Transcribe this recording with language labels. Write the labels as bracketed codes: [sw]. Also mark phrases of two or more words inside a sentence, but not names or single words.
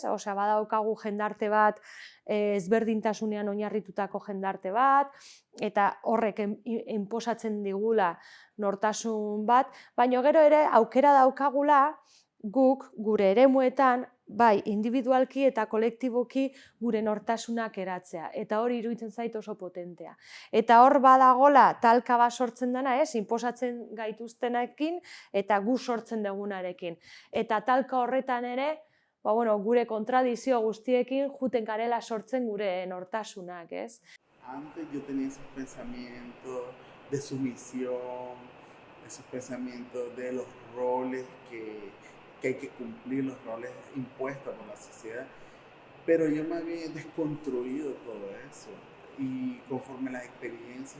[eu] Osea, badaukagu jendarte bat, ezberdintasunean oinarritutako jendarte bat, eta horrek inposatzen digula nortasun bat, baina gero ere aukera daukagula guk gure eremuetan bai individualki eta kolektiboki gure nortasunak eratzea, eta hori iruditzen zait oso potentea. Eta hor badagola talka bat sortzen dena, ez, inposatzen gaituztenekin eta gu sortzen dugunarekin. Eta talka horretan ere, gure kontradizio guztiekin juten garela sortzen gure nortasunak, ez? [es] Antes yo tenía esos pensamientos de sumisión, esos pensamientos de los roles que hay que cumplir, los roles impuestos por la sociedad, pero yo más bien he desconstruido todo eso, y conforme las experiencias